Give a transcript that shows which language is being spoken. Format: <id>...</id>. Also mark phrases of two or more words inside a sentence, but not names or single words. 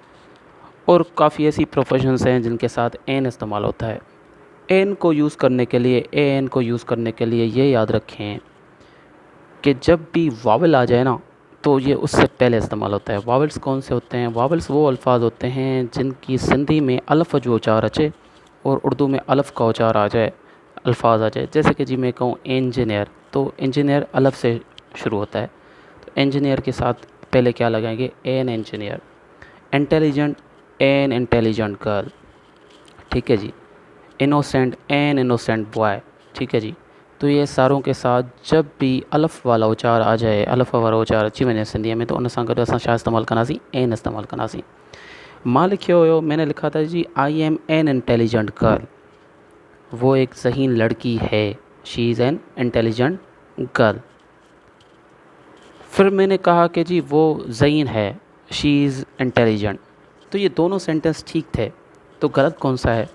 <ur>اور کافی ایسی پروفیشنز ہیں جن کے ساتھ این استعمال ہوتا ہے. این کو یوز کرنے کے لیے,</ur> <en>a an</en> <ur>کو یوز کرنے کے لیے یہ یاد رکھیں کہ جب بھی واول آ جائے نا تو یہ اس سے پہلے استعمال ہوتا ہے. واولز کون سے ہوتے ہیں؟ واولز وہ الفاظ ہوتے ہیں جن کی سندھی میں</ur> <sd>अलफ़ जो उचार अचे</sd> <ur>اور اردو میں الف کا اچار آ جائے، الفاظ آ جائے. جیسے کہ جی میں کہوں انجینئر، تو انجینئر الف سے شروع ہوتا ہے، تو انجینئر کے ساتھ پہلے کیا لگائیں گے?</ur> <en>an engineer. intelligent, an intelligent girl.</en> <ur>ٹھیک ہے جی.</ur> <en>innocent, an innocent boy.</en> <ur>ٹھیک ہے جی. تو یہ ساروں کے ساتھ جب بھی الف والا اچار آ جائے,</ur> <sd>अलफ़ वाला उचार अची वञे सिंधीअ में, तो उन सां गॾु असां छा इस्तेमालु कंदासीं? एन इस्तेमालु कंदासीं। मां लिखियो हुयो,</sd> <ur>میں نے لکھا تھا جی</ur> <en>I am an intelligent girl.</en> <ur>وہ ایک ذہین لڑکی ہے,</ur> <en>she is an intelligent girl.</en> <ur>پھر میں نے کہا کہ جی وہ ذہین ہے,</ur> <en>she is intelligent.</en> <ur>تو یہ دونوں سینٹینس ٹھیک تھے، تو غلط کون سا ہے?</ur>